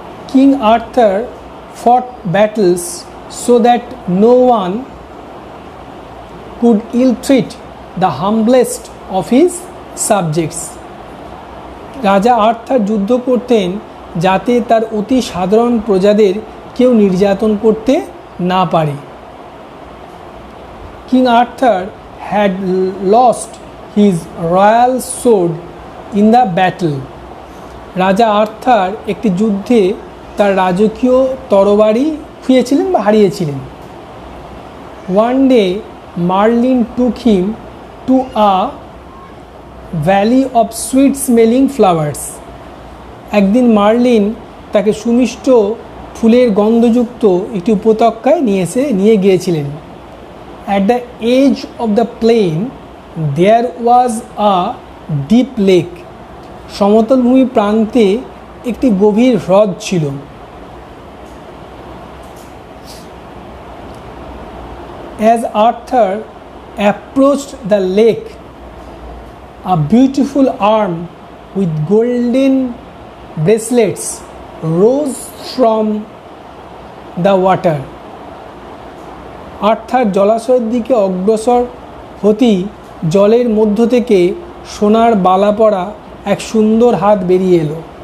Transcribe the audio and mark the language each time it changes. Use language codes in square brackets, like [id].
[en] King Arthur fought battles so that no one could ill-treat the humblest of his subjects. [bn] রাজা Arthur যুদ্ধ করতেন যাতে তার অতি সাধারণ প্রজাদের কেউ নির্যাতন করতে না পারে। [en] King Arthur had lost his royal sword in the battle. [bn] রাজা আর্থার একটি যুদ্ধে তার রাজকীয় তরবারি খুইয়েছিলেন বা হারিয়েছিলেন। [en] One day Merlin took him to a valley of sweet smelling flowers. [bn] একদিন মার্লিন তাকে সুমিষ্ট ফুলের গন্ধযুক্ত একটি উপত্যকায় নিয়ে গিয়েছিলেন। [en] At the edge of the plain there was a deep lake. [bn] সমতল ভূমি প্রান্তে একটি গভীর হ্রদ ছিল। [en] As Arthur approached the lake, a beautiful arm with golden bracelets rose from the water. [bn] Arthur জলাশয়ের দিকে অগ্রসর হতেই জলের মধ্য থেকে সোনার বালা পরা এক সুন্দর হাত বেরিয়ে এলো।